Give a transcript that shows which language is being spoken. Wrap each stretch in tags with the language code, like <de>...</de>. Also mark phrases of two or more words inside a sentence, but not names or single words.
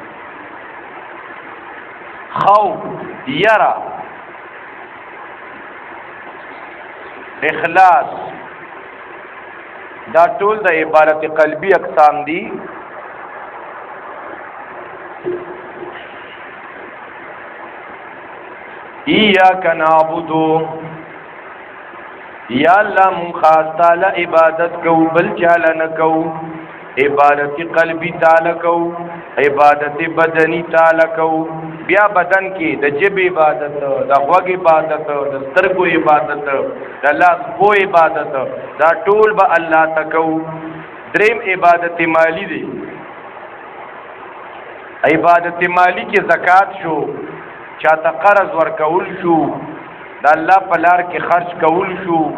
<ps>خوف یرا اخلاص دا ټول د عبادت قلبی اقسام دي</ps> <ar>ایاک نعبدو</ar> <ps>یا الله مون خاص تعالی عبادت کو بل چاله نه کو عبادت قلبی تعالی کو عبادت بدنی تعالی کو بیا بدن کې د جب عبادت د غوږ عبادت د سترګو عبادت د لاس په عبادت دا ټول به الله تکو دریم عبادت مالی دی عبادت مالی کې زکات شو چاته قرض ورکول شو د الله په لار کې خرج کول شو</ps>